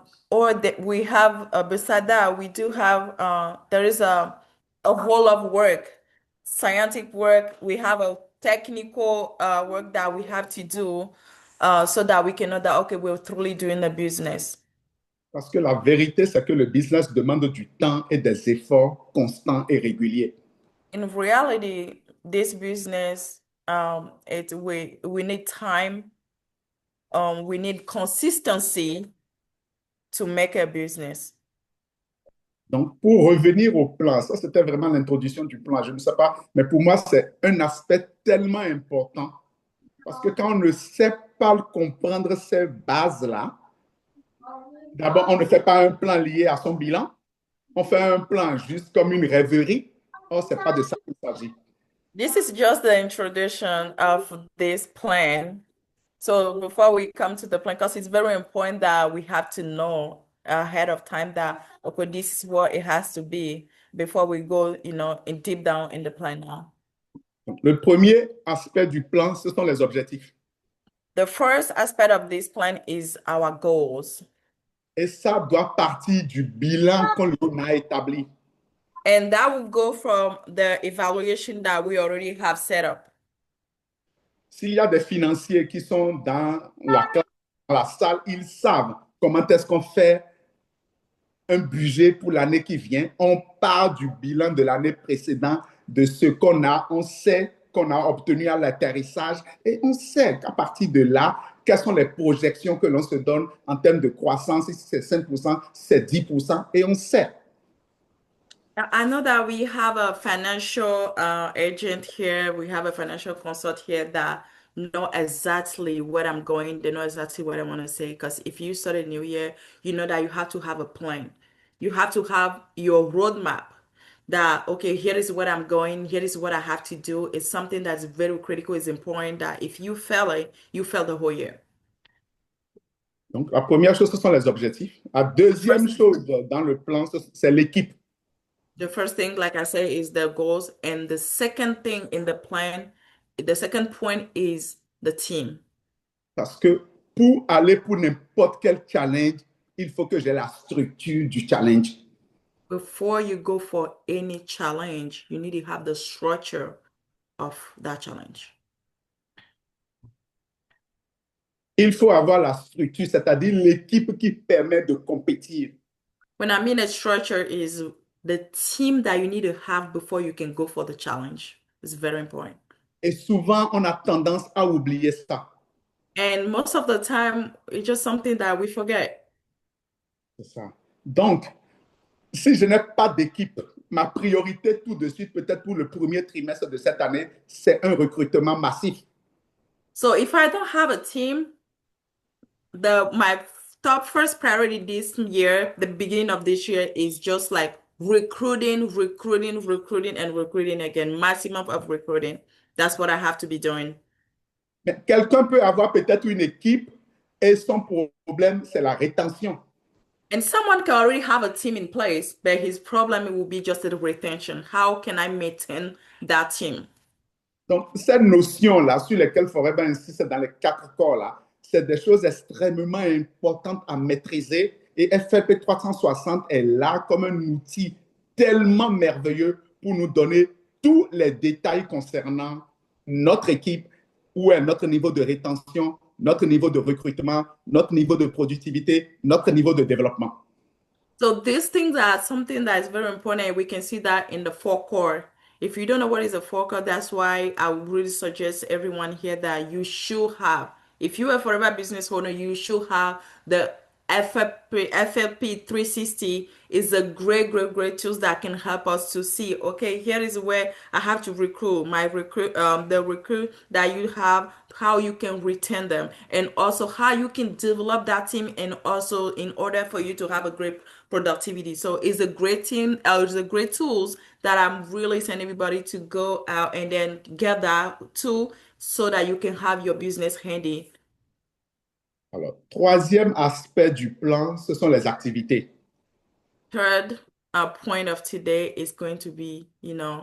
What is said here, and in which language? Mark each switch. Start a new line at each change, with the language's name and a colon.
English: Or that we have beside that we do have there is a whole of work, scientific work. We have a technical work that we have to do so that we can know that okay, we're truly doing the business.
French: Parce que la vérité, c'est que le business demande du temps et des efforts constants et réguliers.
English: In reality, this business we need time, we need consistency to make a business.
French: Donc, pour revenir au plan, ça c'était vraiment l'introduction du plan. Je ne sais pas, mais pour moi, c'est un aspect tellement important parce que quand on ne sait pas comprendre ces bases-là, d'abord, on ne fait pas un plan lié à son bilan, on fait un plan juste comme une rêverie. Or, ce n'est pas de ça qu'il s'agit.
English: This is just the introduction of this plan. So before we come to the plan, because it's very important that we have to know ahead of time that, okay, this is what it has to be before we go, in deep down in the plan now.
French: Donc, le premier aspect du plan, ce sont les objectifs.
English: The first aspect of this plan is our goals.
French: Et ça doit partir du bilan qu'on a établi.
English: And that will go from the evaluation that we already have set up.
French: S'il y a des financiers qui sont dans la classe, dans la salle, ils savent comment est-ce qu'on fait un budget pour l'année qui vient, on part du bilan de l'année précédente, de ce qu'on a, on sait qu'on a obtenu à l'atterrissage et on sait qu'à partir de là, quelles sont les projections que l'on se donne en termes de croissance, si c'est 5%, si c'est 10%, et on sait.
English: I know that we have a financial agent here. We have a financial consult here that know exactly what I'm going. They know exactly what I want to say. Because if you start a new year, you know that you have to have a plan. You have to have your roadmap that, okay, here is what I'm going. Here is what I have to do. It's something that's very critical. It's important that if you fail it, you fail the whole year.
French: Donc, la première chose, ce sont les objectifs. La deuxième chose dans le plan, c'est l'équipe.
English: The first thing, like I say, is the goals. And the second thing in the plan, the second point is the team.
French: Parce que pour aller pour n'importe quel challenge, il faut que j'ai la structure du challenge.
English: Before you go for any challenge, you need to have the structure of that challenge.
French: Il faut avoir la structure, c'est-à-dire l'équipe qui permet de compétir.
English: When I mean a structure is the team that you need to have before you can go for the challenge. It's very important.
French: Et souvent, on a tendance à oublier ça.
English: And most of the time, it's just something that we forget.
French: C'est ça. Donc, si je n'ai pas d'équipe, ma priorité tout de suite, peut-être pour le premier trimestre de cette année, c'est un recrutement massif.
English: So if I don't have a team, my top first priority this year, the beginning of this year, is just like recruiting, and recruiting again, maximum of recruiting. That's what I have to be doing.
French: Mais quelqu'un peut avoir peut-être une équipe et son problème, c'est la rétention.
English: And someone can already have a team in place, but his problem will be just the retention. How can I maintain that team?
French: Donc, cette notion-là, sur lesquelles Forever insiste dans les 4 corps-là, c'est des choses extrêmement importantes à maîtriser. Et FLP 360 est là comme un outil tellement merveilleux pour nous donner tous les détails concernant notre équipe, où est notre niveau de rétention, notre niveau de recrutement, notre niveau de productivité, notre niveau de développement.
English: So these things are something that is very important. We can see that in the 4 core. If you don't know what is a 4 core, that's why I would really suggest everyone here that you should have. If you're a forever business owner, you should have the FLP 360 is a great tools that can help us to see, okay, here is where I have to recruit the recruit that you have, how you can retain them, and also how you can develop that team, and also in order for you to have a great productivity. So it's a great team, it's a great tools that I'm really sending everybody to go out and then get that tool so that you can have your business handy.
French: Alors, troisième aspect du plan, ce sont les activités.
English: Third point of today is going to be, the